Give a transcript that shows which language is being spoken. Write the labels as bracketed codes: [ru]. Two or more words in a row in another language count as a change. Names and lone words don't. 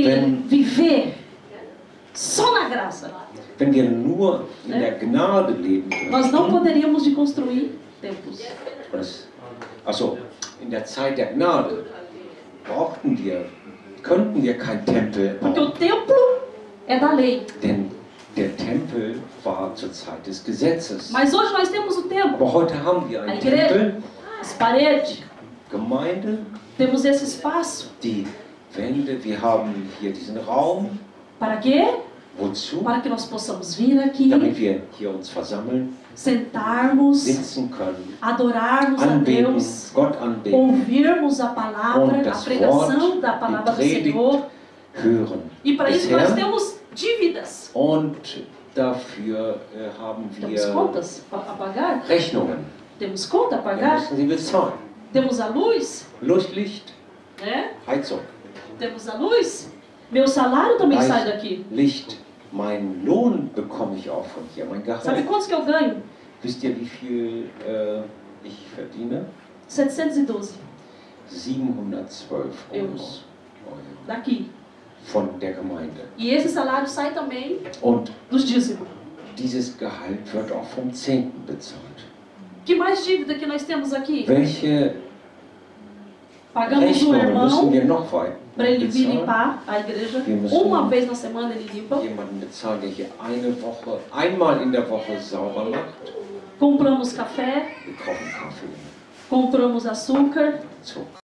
[de] Wenn- [pt] viver só na graça, [de] Wenn wir nur in der Gnade leben [pt] nós não [de] würden, [pt] poderíamos de construir templos. [de] also in der Zeit der Gnade könnten wir kein Tempel [pt] Porque o [de] bauen, [pt] templo é da lei. [de] denn der Tempel war zur Zeit des Gesetzes. [pt] Mas hoje nós temos o templo, [de] Aber heute haben wir [pt] a [de] einen [pt] igreja, [de] Tempel, [pt] as paredes, [de] Gemeinde, [pt] temos esse espaço. [de] die Wände, wir haben hier diesen Raum. [pt] Para quê? [de] Wozu? [pt] Para que nós possamos vir aqui, [de] Damit wir hier uns versammeln, [pt] sentarmos, [de] sitzen können, [pt] adorarmos a [de] anbeten, [pt] Deus, [de] Gott anbeten, [pt] ouvirmos a palavra, [de] Und [pt] a [de] das [pt] pregação [de] Wort, [pt] da palavra do [de] die Predigt [pt] Senhor. [de] hören. [pt] E para [de] des [pt] isso nós [de] Herrn. [pt] temos dívidas, [de] Und dafür haben temos wir [pt] contas a pagar, [de] Rechnungen. [pt] temos conta a [de] Wir [pt] pagar, [de] müssen sie bezahlen. [pt] temos a luz, [de] Licht, [pt] né? [de] Heizung. [pt] Temos a luz. Meu salário também sai daqui. [de] Licht. Mein Lohn bekomme ich auch von hier, mein [pt] Sabe [de] Gehalt. [pt] quantos que eu ganho? [de] Wisst ihr, wie viel ich verdiene? [pt] 712 [de] 712 [pt] Euros. [de] Euro [pt] daqui. [de] von der Gemeinde. [pt] E esse salário sai também [de] Und [pt] dos dízimos. [de] dieses Gehalt wird auch vom Zehnten bezahlt. [pt] Que mais dívida que nós temos aqui? [de] Welche [pt] Pagamos um [de] Rechnungen müssen [pt] irmão [de] wir noch weiter [pt] para ele vir [de] bezahlen? [pt] limpar a igreja. [de] Wir müssen [pt] Uma vez na semana ele limpa. [de] Jemanden bezahlen, der hier einmal in der Woche sauber macht. [pt] Compramos café, [de] Wir kaufen Kaffee, [pt] compramos açúcar, [de] Zucker.